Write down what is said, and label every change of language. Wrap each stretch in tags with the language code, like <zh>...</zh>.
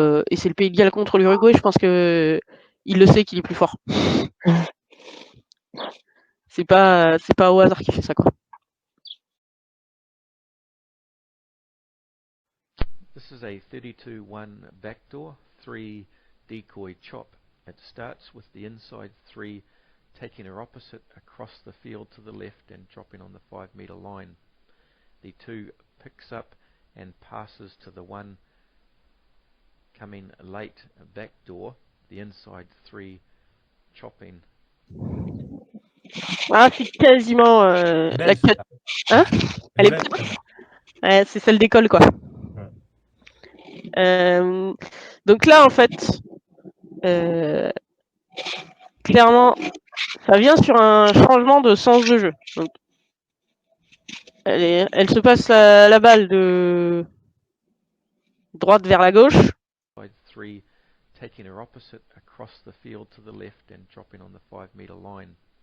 <fr>Et c'est le Pays de Galles contre l'Uruguay, je pense que il le sait qu'il est plus fort. C'est pas au hasard qu'il fait ça, quoi.</fr> <en>This is a 32-1 backdoor, 3 decoy chop. It starts with the inside 3 taking her opposite across the field to the left and dropping on the 5-metre line. The 2 picks up and passes to the 1 coming late backdoor, the inside 3 chopping.</en> <fr>Ah, c'est quasiment la cut. Hein? Elle est prête. Ouais, c'est celle d'école, quoi. Donc là, en fait, clairement, ça vient sur un changement de sens de jeu. Donc, elle se passe la balle de droite vers la gauche.</fr> <en>3 taking her opposite across the field to the left and dropping on the 5-metre line.</en>